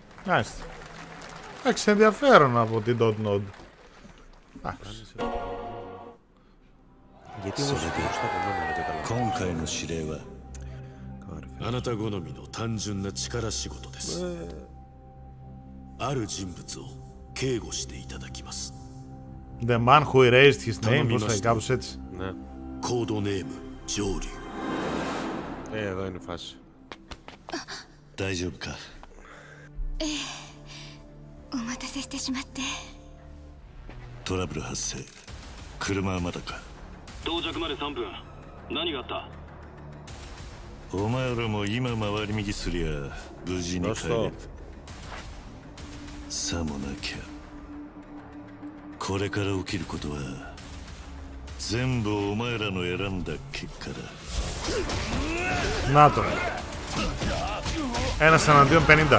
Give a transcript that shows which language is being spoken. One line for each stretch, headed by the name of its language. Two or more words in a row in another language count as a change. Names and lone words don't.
Greek: Μάλιστα. Εντάξει, ενδιαφέρον από την Dot Nod. Γιατί όμως μπροστά από μένα δεν καταλαβαίνω.
Japanese: あなた好みの単純な力仕事です。ある人物を警護していただきます。
English: The man who erased his name,
Greek: πώς θα κάπως έτσι. Ναι.
Japanese: コードネーム上流。
Greek: Εδώ είναι η φάση.
Japanese: 大丈夫か。お待たせしてしまって。トラブル発生。車はまだか。到着まで3分。何があった？お前らも今回り右すりゃ無事に帰れる。さもなきゃこれから起きることは全部お前らの選んだ結果だ。
Greek: Να το. Ένας εναντίον 50.